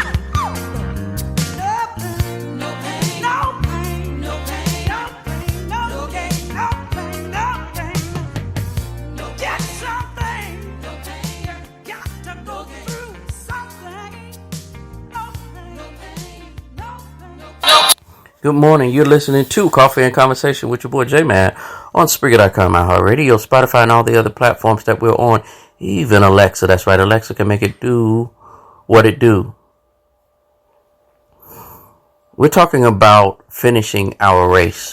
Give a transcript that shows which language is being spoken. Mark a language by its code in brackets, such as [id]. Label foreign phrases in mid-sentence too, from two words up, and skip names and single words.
[en] No pain, no pain, no pain, no pain, no gain, no pain, no gain. No get something, no pain, you got to go through something. No pain, no pain, no pain, no pain. Good morning. You're listening to Coffee and Conversation with your boy J-Man on Spreaker.com, iHeartRadio, Spotify, and all the other platforms that we're on. Even Alexa. That's right. Alexa can make it do what it do. We're talking about finishing our race.